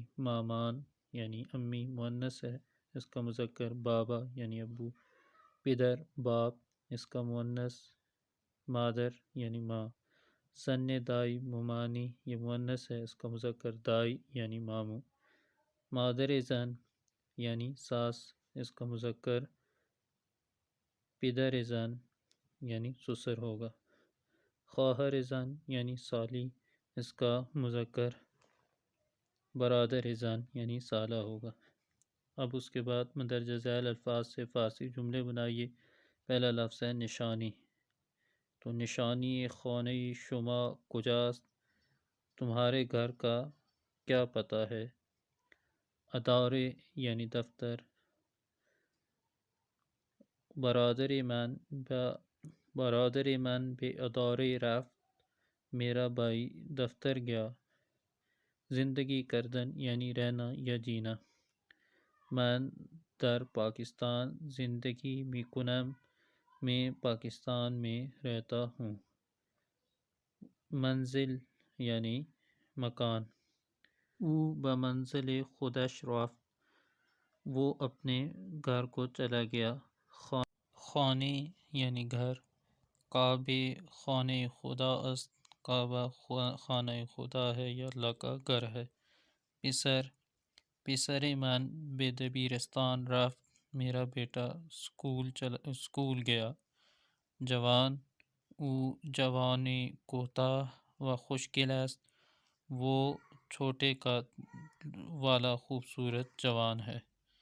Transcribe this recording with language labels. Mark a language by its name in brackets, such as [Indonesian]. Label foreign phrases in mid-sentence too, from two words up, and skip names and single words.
[Urdu] مامان یعنی امی مؤنث ہے، اس کا مذکر بابا یعنی ابو۔ پدر باپ، اس کا مؤنث مادر یعنی ماں۔ [Persian] سن دائی [Urdu] ممانی، یہ مؤنث ہے، اس کا مذکر دائی یعنی ماموں۔ [Persian] مادر زن [Urdu] یعنی ساس، اس کا مذکر [Persian] پدر زن [Urdu] یعنی سسر ہوگا۔ [Persian] خواہر زن [Urdu] یعنی سالی، اس کا مذکر [Persian] برادر زن [Urdu] یعنی سالہ ہوگا۔ اب اس کے بعد مندرجہ ذیل الفاظ سے فارسی جملے بنائیے۔ پہلا لفظ ہے نشانی، تو [Persian] نشانی خانہ شما کجاست، [Urdu] تمہارے گھر کا کیا پتہ ہے۔ ادارے یعنی دفتر۔ [Persian] برادر من به ادارے رفت، [Urdu] میرا بھائی دفتر گیا۔ [Persian] زندگی کردن [Urdu] یعنی رہنا یا جینا۔ [Persian] من در پاکستان زندگی میکنم، [Urdu] میں پاکستان میں رہتا ہوں۔ منزل یعنی مکان۔ [Persian] او به منزل خودش رفت، [Urdu] وہ اپنے گھر کو چلا گیا۔ [Persian] خانه [Urdu] یعنی گھر۔ [Persian] کعبه خانه خدا است، [Urdu] کعبہ خانہ خدا ہے یا اللہ کا گھر ہے۔ [Persian] پسر من به دبیرستان رفت، [Urdu] میرا بیٹا اسکول گیا۔ [Persian] جوان، او جوان کوتاه و خوشگل است، [Urdu] وہ چھوٹے قد والا خوبصورت جوان ہے۔